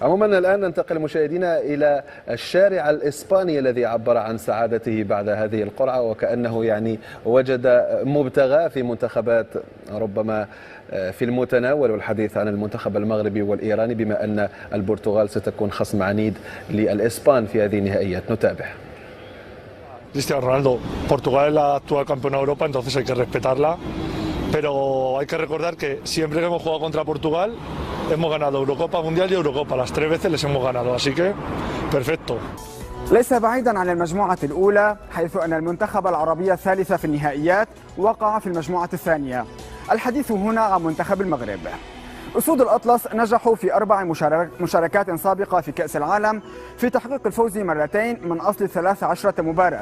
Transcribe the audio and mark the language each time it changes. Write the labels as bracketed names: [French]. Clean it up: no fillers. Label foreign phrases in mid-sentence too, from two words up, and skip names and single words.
[Arabic] عموما الآن ننتقل مشاهدينا إلى الشارع الإسباني الذي عبر عن سعادته بعد هذه القرعة، وكأنه يعني وجد مبتغى في منتخبات ربما في المتناول، والحديث عن المنتخب المغربي والإيراني بما أن البرتغال ستكون خصم عنيد للإسبان في هذه النهائيات. نتابع. [Spanish] Cristiano Ronaldo, Portugal es la actual campeona de Europa, entonces hay que respetarla, pero hay que recordar que siempre que hemos jugado contra Portugal hemos ganado Eurocopa, Mundial y Eurocopa, las 3 veces les hemos ganado, así que perfecto. [Arabic] ليس بعيدا عن المجموعة الأولى، حيث أن المنتخب العربي الثالث في النهائيات وقع في المجموعة الثانية. الحديث هنا عن منتخب المغرب. أسود الأطلس نجحوا في 4 مشاركات سابقة في كأس العالم في تحقيق الفوز مرتين من أصل 13 مباراة.